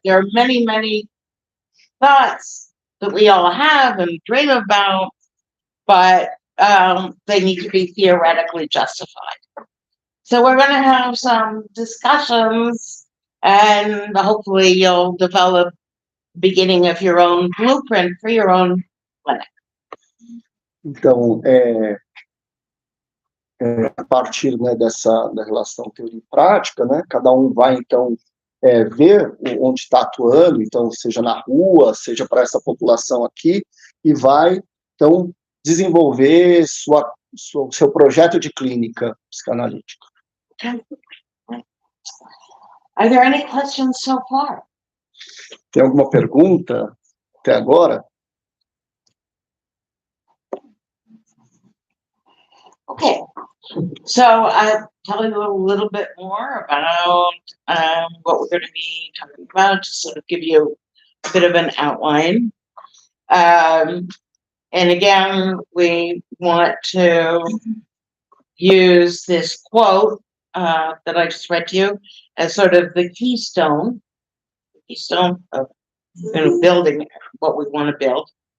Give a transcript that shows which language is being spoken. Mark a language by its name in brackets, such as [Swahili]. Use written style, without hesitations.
[English] There are many, many thoughts that we all have and dream about, but they need to be theoretically justified. So we're going to have some discussions, and hopefully you'll develop beginning of your own blueprint for your own clinic. [Portuguese] Então, a partir, né, da relação teoria e prática, né, cada um vai, então, ver onde está atuando, então, seja na rua, seja para essa população aqui, e vai, então, desenvolver seu projeto de clínica psicanalítica. [English] Are there any questions so far? [Portuguese] Tem alguma pergunta até agora? [English] Okay, so I'll tell you a little bit more about what we're going to be talking about, to sort of give you a bit of an outline. And again, we want to use this quote that I just read to you as sort of the keystone of building what we want to build.